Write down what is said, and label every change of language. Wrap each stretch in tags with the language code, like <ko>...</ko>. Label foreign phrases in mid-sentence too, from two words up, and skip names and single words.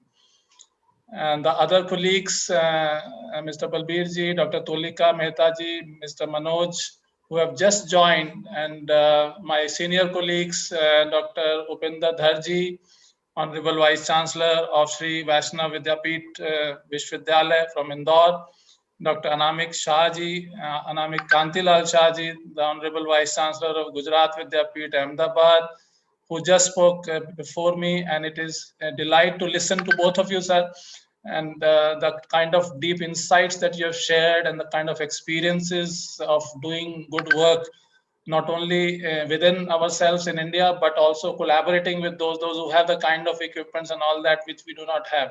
<en>And the other colleagues, Mr. Balbir Ji, Dr. Tulika Mehta Ji, Mr. Manoj, who have just joined, and my senior colleagues, Dr. Upendra Dhar Ji, Honorable Vice Chancellor of Sri Vaishnav Vidyapeeth Vishwavidyalaya from Indore, Dr. Anamik Shah Ji, Anamik Kantilal Shah Ji, the Honorable Vice Chancellor of Gujarat Vidyapeeth Ahmedabad, who just spoke before me, and it is a delight to listen to both of you, sir, and the kind of deep insights that you have shared and the kind of experiences of doing good work, not only within ourselves in India, but also collaborating with those who have the kind of equipments and all that which we do not have.</en>